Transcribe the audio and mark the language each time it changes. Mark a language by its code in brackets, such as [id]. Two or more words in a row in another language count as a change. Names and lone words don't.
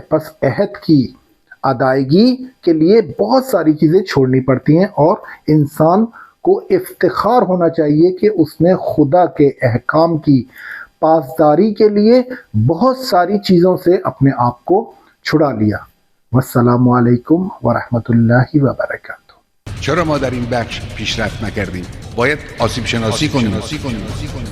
[ur] پس عہد کی ادائیگی کے لیے بہت ساری چیزیں چھوڑنی پڑتی ہیں، اور انسان کو افتخار ہونا چاہیے کہ اس نے خدا کے احکام کی پاسداری کے لیے بہت ساری چیزوں سے اپنے آپ کو چھڑا لیا. [ar] والسلام علیکم ورحمت اللہ وبرکاتہ. [fa] چرا ما در این بخش پیشرفت نکردیم؟ باید آسیب شناسی کنیم.